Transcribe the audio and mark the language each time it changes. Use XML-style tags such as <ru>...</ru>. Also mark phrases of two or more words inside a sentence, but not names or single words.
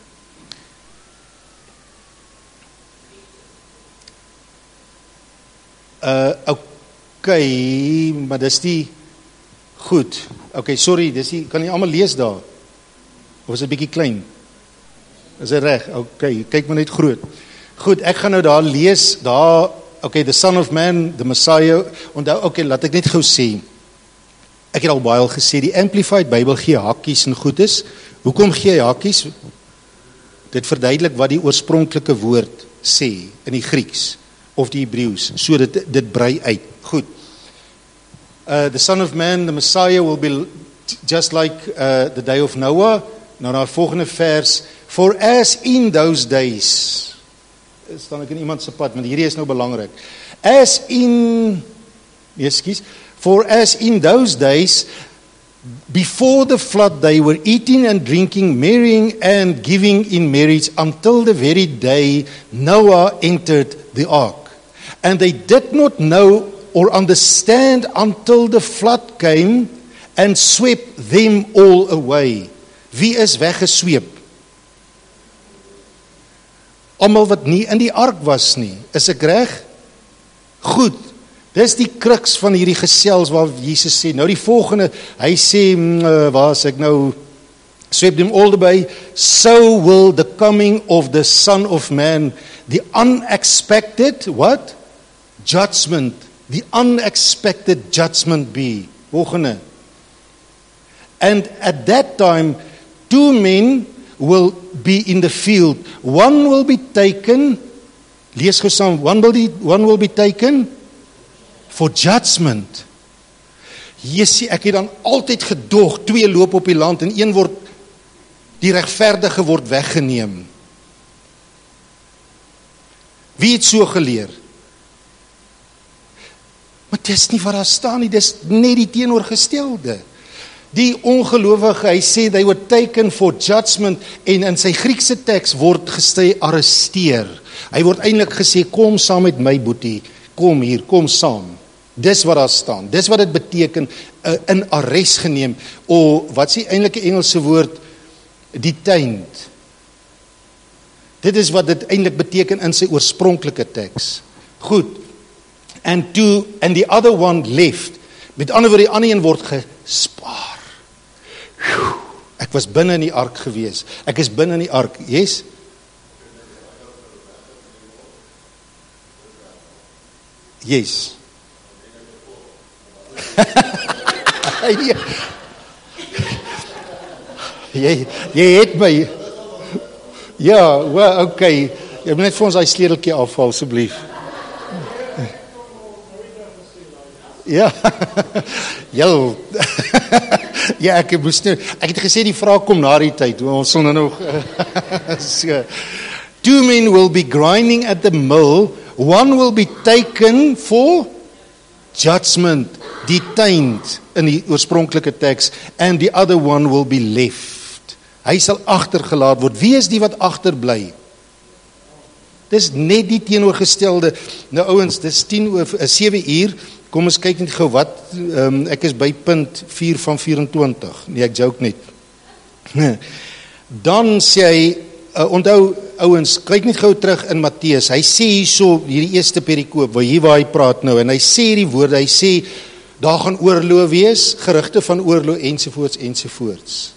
<af>Okay, maar dis die, goed, okay, sorry, dis die, kan jy almal lees daar? Of is dit bietjie klein? Is dit reg? Okay, kyk maar net groot. Goed, ek gaan nou daar lees, daar,</af> <en>okay, the Son of Man, the Messiah,</en> <af>onthou, okay, laat ek net gou sê, ek het al baie al gesê, die Amplified Bible gee hakkies en goed is. Hoekom gee hy hakkies? Dit verduidelik wat die oorspronklike woord sê, in die Grieks, of die Hebreeus, so dit brei uit. Goed.</af> <en>The Son of Man, the Messiah, will be just like the day of Noah.</en> <af>Nou na volgende vers,</af> <en>for as in those days,</en> <af>staan ek in iemand se pad, maar hierdie is nou belangrik.</af> <en>For as in those days, before the flood, they were eating and drinking, marrying and giving in marriage, until the very day Noah entered the ark. And they did not know or understand until the flood came and swept them all away.</en> <af>Wie is weggesweep? Almal wat nie in die ark was nie. Is ek reg? Goed. Dis die kruks van hierdie gesels waar Jesus sê, nou die volgende, hy sê, waar is ek nou,</af> <en>sweep them all away, so will the coming of the Son of Man, the unexpected, what? Judgment. The unexpected judgment be.</en> <af>Volgende.</af> <en>And at that time, 2 men will be in the field. One will be taken,</en> <af>lees gou saam,</af> <en>one will be taken for judgment.</en> <af>Jesusie, ek het dan altyd gedog, 2 loop op die land en 1 word, die regverdige word weggeneem. Wie het so geleer? Maar dis nie wat daar staan nie, dis net die teenoorgestelde. Die ongelowige, hy sê,</af> <en>they were taken for judgment,</en> <af>en in sy Griekse teks word gesê, arresteer. Hy word eintlik gesê, kom saam met my boetie, kom hier, kom saam. Dis wat daar staan, dis wat dit beteken, in arrest geneem, wat is die eintlike Engelse woord, detained. Dit is wat dit eintlik beteken in sy oorspronklike teks. Goed,</af> <en>and the other one left,</en> <af>met ander woorde, die ander een word gespaar. Ek was binne in die ark gewees, ek is binne in die ark, yes? Yes. jy het my, ja, well, okay, jy moet net vir ons die sleuteltjie afval, asseblief. Ja, ja, ek het gesê die vraag kom na die tyd, ons sal nou nog,</af> <en>so, 2 men will be grinding at the mill, one will be taken for judgment, detained</en> <af>in die oorspronklike teks,</af> <en>and the other one will be left.</en> <af>Hy sal agtergelaat word. Wie is die wat agterbly? Dis net die teenoorgestelde. Nou ouens, dis 7 uur, Kom ons kyk net gou wat, ek is by punt 4 van 24, nee ek joke net. Dan sê hy, onthou ouens, kyk net gou terug in Matteus, hy sê hierso, hierdie eerste perikoop, waar hy praat nou, en hy sê die woorde, hy sê, daar gaan oorlog wees, gerugte van oorlog, ensovoorts, ensovoorts.</af>